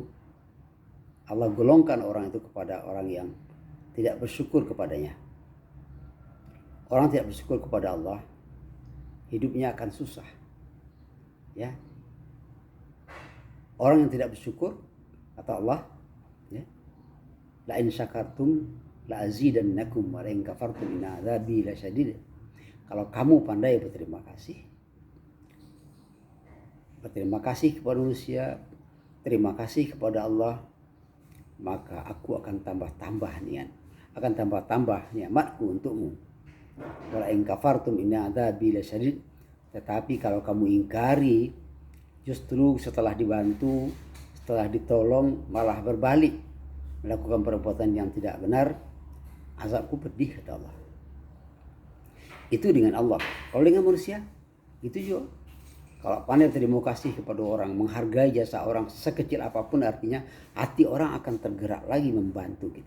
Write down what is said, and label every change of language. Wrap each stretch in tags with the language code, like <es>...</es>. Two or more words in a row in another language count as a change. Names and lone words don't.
<id>Allah golongkan orang itu kepada orang yang tidak bersyukur kepadanya. Orang tidak bersyukur kepada Allah, hidupnya akan susah. Ya. Orang yang tidak bersyukur, kata Allah, ya,</id> <ar>لئن شكرتم لأزيدنكم ولئن كفرتم إن عذابي لشديد.</ar> <id>Kalau kamu pandai berterima kasih kepada manusia, terima kasih kepada Allah, maka aku akan tambah-tambah nikmatku untukmu.</id> <ar>ولئن كفرتم إن عذابي لشديد.</ar> <id>Tetapi kalau kamu ingkari, justru setelah dibantu, setelah ditolong malah berbalik melakukan perbuatan yang tidak benar, azabku pedih, kata Allah. Itu dengan Allah. Kalau dengan manusia, itu juga. Kalau pandai terima kasih kepada orang, menghargai jasa orang sekecil apapun artinya, hati orang akan tergerak lagi membantu kita.</id>